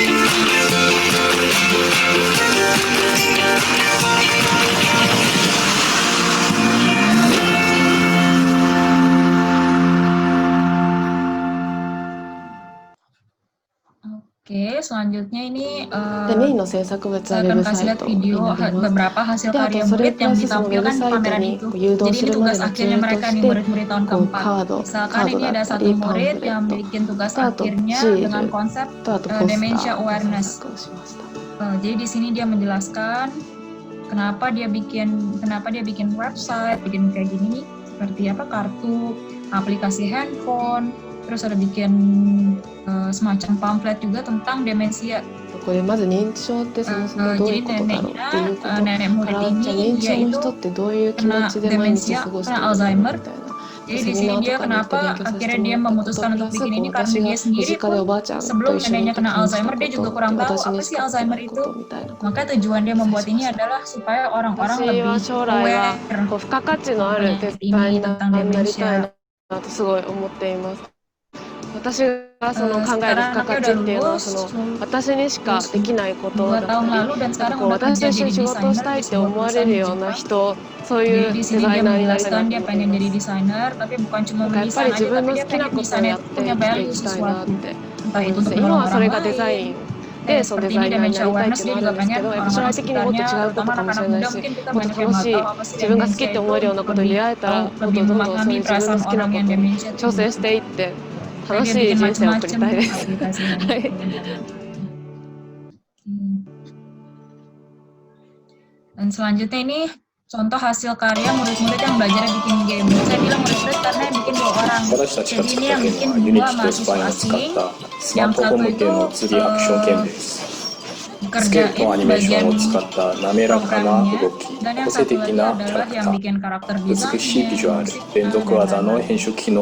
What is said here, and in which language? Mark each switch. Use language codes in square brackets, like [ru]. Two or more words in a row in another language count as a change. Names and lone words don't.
[id] Oke, selanjutnya ini [ja] で、メインの制作物は [id] saya [ja] ウェ [id] akan [ja] ブ [id] kasih [ja] サイ [id] lihat [ja] トに [id] video [ja] なります。 [id] beberapa hasil [ja] で、あ [id] karya [ja] とそれ [id] murid [ja] プ [id] yang [ja] ラスそのウェブ [id] ditampilkan di [ja] サイト [id] pameran [ja] に [id] itu. [ja] 誘導 [id] Jadi [ja] す [id] ini [ja] るまで [id] tugas [ja] のツ [id] akhirnya [ja] ールと [id] mereka [ja] し [id] nih [ja] て、 [id] murid-murid tahun [ja] こう [id] keempat. [ja] カード [id] Misalkan ini [ja] だ [id] ada [ja] った [id] satu [ja] り、パン [id] murid [ja] フレッ [id] yang [ja] ト [id] bikin tugas [ja] と、あとシ [id] akhirnya [ja] ー [id] dengan [ja] ル [id] konsep [ja] と、あとポスタ [id] dementia [ja] ーの制 [id] awareness. [ja] 作をしました。 [id] Jadi di sini dia menjelaskan kenapa dia bikin website, bikin kayak gini nih, seperti apa kartu, aplikasi handphone, terus ada bikin semacam pamflet juga tentang demensia. [ja] これまず認知症ってそもそもどういうことだろうっていうこと [id] nenek [ja] から、 [id] murid [ja] じゃあ認 [id] ini [ja] 知 [id] dia [ja] 症の [id] itu [ja] 人ってどういう気持ちで毎日過ごしてるのかみたいな。 [id] jadi di sini dia kenapa akhirnya dia memutuskan untuk bikin ini karena dia sendiri pun sebelum neneknya kena Alzheimer dia juga kurang tahu apa sih Alzheimer itu. Maka tujuan dia membuat ini adalah supaya orang-orang lebih aware [ja] 付加価値のある鉄板になりたいなとすごい思っています。私がその考える付加価値っていうのはその私にしかできないことだったり、こう私と一緒に仕事をしたいって思われるような人、そういうデザイナーになりたいなと思います。やっぱり自分の好きなことをやって生きていきたいなって思います。今はそれがデザインでそのデザイナーになりたいっていうのはあるんですけど、やっぱ将来的にもっと違うことかもしれないし、もっと楽しい自分が好きって思えるようなことに出会えたら、もっとどんどんそういう自分の好きなことに挑戦していって楽しい人生を送りたいです。はい。 [id] Dan selanjutnya ini contoh hasil karya murid-murid yang belajar bikin game. Saya bilang murid-murid karena yang bikin 2 orang. Jadi ini yang bikin 2 mahasiswa asing. Yang satu itu kerjain bagian programnya, dan yang satu lagi adalah yang bikin karakter desainnya, musiknya.